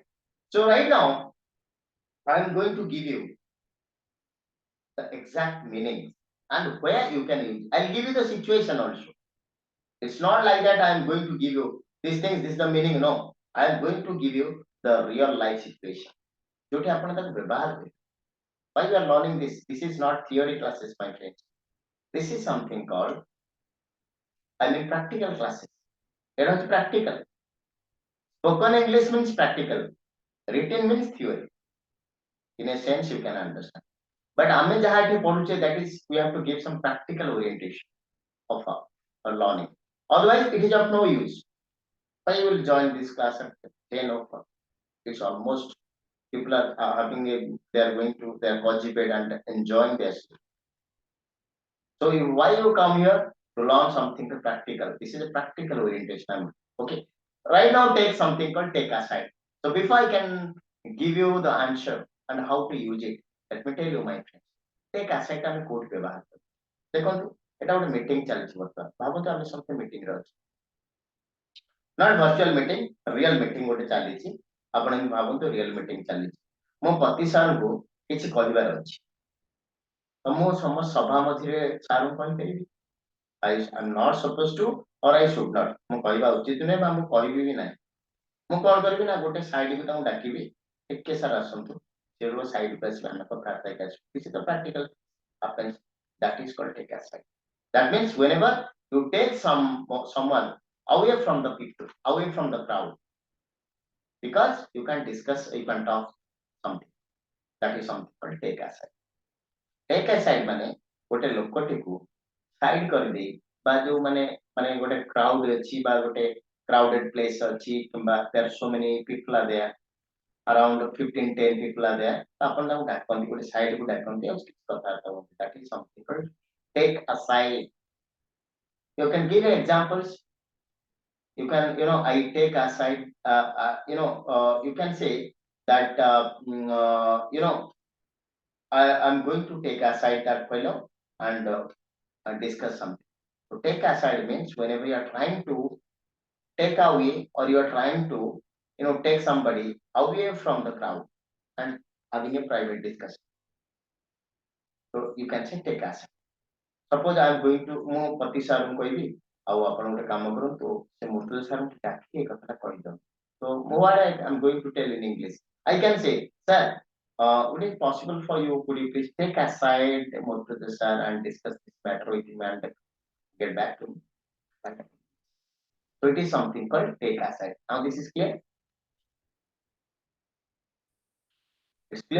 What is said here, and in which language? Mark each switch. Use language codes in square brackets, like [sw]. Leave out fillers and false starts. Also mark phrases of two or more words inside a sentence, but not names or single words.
[en] So right now, I'm going to give you the exact meaning and where you can use. I'll give you the situation also. It's not like that I'm going to give you these things, this is the meaning. No, I am going to give you the real life situation. [or] ଯୋଠି ଆପଣ ତାକୁ ବ୍ୟବହାର କରିବେ. [en] Why we are learning this? This is not theory classes, my friends. This is something called, I mean, practical classes. It is practical. Spoken English means practical. Written means theory. In a sense, you can understand. [or] But ଆମେ ଯହିଁ ଏଠି ପଢୁଛେ, [en] that is, we have to give some practical orientation of our learning. Otherwise, it is of no use. Why you will join this class at 10 o'clock? It's almost people are having a, they are going to their cozy bed and enjoying their sleep. So why you come here? To learn something practical. This is a practical orientation. Okay. Right now, take something called take aside. So before I can give you the answer and how to use it, let me tell you, my friends. Take aside [or] ଆମେ କୋଉଠି ବ୍ୟବହାର କରୁ? ଦେଖନ୍ତୁ ଏଟା ଗୋଟେ ମିଟିଂ ଚାଲିଛି ବର୍ତ୍ତମାନ. ଭାବନ୍ତୁ ଆମେ ସମସ୍ତେ ମିଟିଂ ରେ ଅଛୁ. [en] Not virtual meeting, real meeting [or] ଗୋଟେ ଚାଲିଛି. ଆପଣ ଏମିତି ଭାବନ୍ତୁ [en] real meeting [or] ଚାଲିଛି. ମୋ ପତି ସାରଙ୍କୁ କିଛି କହିବାର ଅଛି. ତ ମୁଁ ସମସ୍ତ ସଭା ମଝିରେ ସାରଙ୍କୁ କହିପାରିବି? [en] I am not supposed to or I should not. [or] ମୁଁ କହିବା ଉଚିତ ନୁହେଁ ବା ମୁଁ କହିବି ବି ନାହିଁ. ମୁଁ କଣ କରିବି ନା ଗୋଟେ ସାଇଡ କୁ ତାଙ୍କୁ ଡାକିବି, ଟିକେ ସାର୍ ଆସନ୍ତୁ, ସେଠୁ ସାଇଡ କୁ ଆସିବେ, ଆମେ କଥାବାର୍ତ୍ତା ହେଇକି ଆସିବୁ. [en] This is the practical happens. That is called take aside. That means whenever you take someone away from the people, away from the crowd, because you can discuss, you can talk something. That is something called take aside. Take aside [or] ମାନେ ଗୋଟେ ଲୋକଟିକୁ ସାଇଡ କରିଦେଇ ବା ଯୋଉ ମାନେ ଗୋଟେ କ୍ରାଉଡ ଅଛି ବା ଗୋଟେ [en] crowded place [or] ଅଛି କିମ୍ବା [en] there are so many people are there, around 15-10 people are there, [or] ତ ଆପଣ ତାଙ୍କୁ ଡାକନ୍ତି, ଗୋଟେ ସାଇଡ କୁ ଡାକନ୍ତି ଆଉ କିଛି କଥାବାର୍ତ୍ତା ହୁଅନ୍ତି. [en] That is something called take aside. You can give examples. You can, I take aside, you can say that, I'm going to take aside that fellow and discuss something. So take aside means whenever you are trying to take away or you are trying to, take somebody away from the crowd and having a private discussion. So you can say take aside. Suppose I am going to, [or] ମୁଁ ପତି ସାର୍ କହିବି ଆଉ ଆପଣ ଗୋଟେ କାମ କରନ୍ତୁ, ସେ ମୃତ୍ୟୁଞ୍ଜୟ ସାର୍ ଙ୍କୁ ଡାକି ଏ କଥାଟା କହିଦିଅନ୍ତୁ. [en] So what I am going to tell in English, I can say, sir, would it possible for you, could you please take aside Murtuza sir and discuss this matter with him and get back to me? So it is something called take aside. Now this is clear? It's clear?